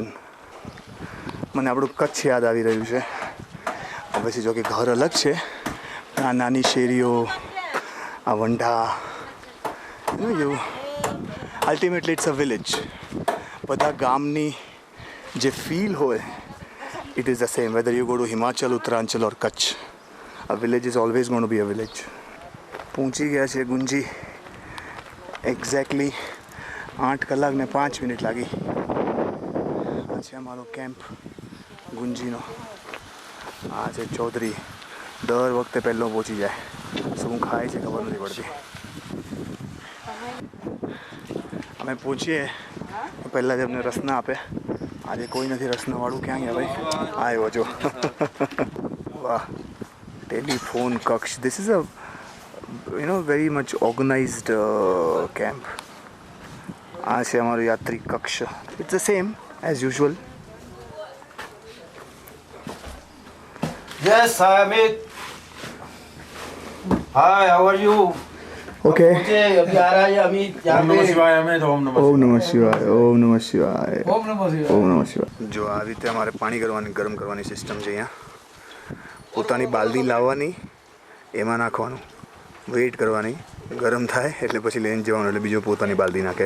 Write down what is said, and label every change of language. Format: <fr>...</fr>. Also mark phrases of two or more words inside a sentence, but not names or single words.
<gu>મને આપણું કચ્છ યાદ આવી રહ્યું છે. પછી જો કે ઘર અલગ છે, આ નાની શેરીઓ, આ વંઢા, એવું</gu> <en>ultimately it's a village.</en> <gu>બધા ગામની જે ફીલ હોય</gu> <en>it is the same whether you go to Himachal, Uttaranchal or Kutch. A village is always going to be a village.</en> <gu>પહોંચી ગયા છે ગુંજી. એક્ઝેક્ટલી 8 કલાક ને 5 મિનિટ લાગી. આ છે અમારો કેમ્પ ગુંજીનો. આ છે ચૌધરી. દર વખતે પહેલો પહોંચી જાય. શું ખાય છે ખબર નથી પડતી. અમે પહોંચીએ તો પહેલાં જ અમને રસના આપે. આજે કોઈ નથી રસનાવાળું. ક્યાં ગયા ભાઈ? આવ્યો જો. વાહ, ટેલિફોન કક્ષ.</gu> <en>This is a very much organized camp.</en> <gu>આ છે અમારું યાત્રી કક્ષ.</gu> <en>it's the same as usual. Yes, Amit. Hi, how are you? ઓકે.</en> <hi>मुझे अभी आ रहा है अमित यहाँ पे।</hi> <sa>ॐ नमः शिवाय। ॐ नमः शिवाय. ओम नमः शिवाय। ॐ नमः शिवाय.</sa> <gu>જો આ રીતે અમારે પાણી ગરમ કરવાની સિસ્ટમ છે અહીંયા. પોતાની બાલદી લાવવાની, એમાં નાખવાનું, વેઇટ કરવાની, ગરમ થાય એટલે પછી લઈને જવાનું, એટલે બીજો પોતાની બાલદી નાખે.</gu>